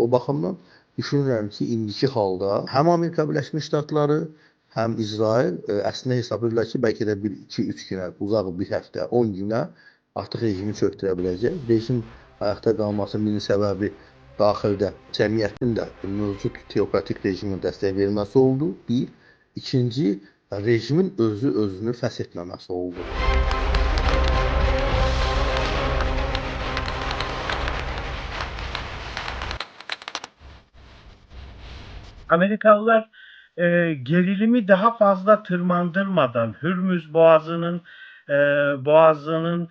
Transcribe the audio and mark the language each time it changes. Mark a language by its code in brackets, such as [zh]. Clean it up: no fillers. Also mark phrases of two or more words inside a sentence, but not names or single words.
[az] O baxımdan düşünürəm ki, indiki halda həm Amerika Birləşmiş Ştatları, həm İsrail əslində hesab edirlər ki, bəlkə də 1-2-3 günə, uzaq bir həftə, 10 günə artıq rejimi çökdürə biləcək. Rejim ayaqda qalmasının bir səbəbi daxildə cəmiyyətin də mövcud teokratik rejimin dəstək verilməsi oldu. Bir. İkinci, rejimin özünü fəsh etməməsi oldu. [tr] Amerikalılar gerilimi daha fazla tırmandırmadan Hürmüz Boğazı'nın